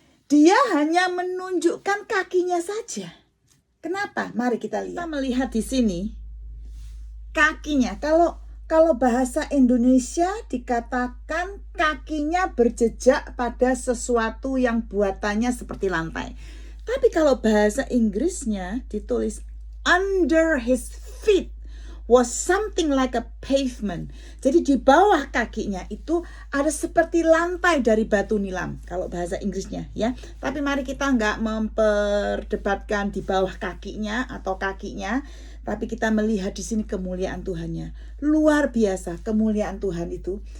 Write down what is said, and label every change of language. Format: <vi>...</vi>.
<id>Dia hanya menunjukkan kakinya saja. Kenapa? Mari kita lihat. Kita melihat di sini kakinya. Kalau bahasa Indonesia dikatakan kakinya berjejak pada sesuatu yang buatannya seperti lantai. Tapi kalau bahasa Inggrisnya ditulis</id> <en>under his feet was something like a pavement.</en> <id>Jadi di bawah kakinya itu ada seperti lantai dari batu nilam. Kalau bahasa Inggrisnya, ya. Tapi mari kita nggak memperdebatkan di bawah kakinya atau kakinya. Tapi kita melihat di sini kemuliaan Tuhannya. Luar biasa kemuliaan Tuhan itu.</id>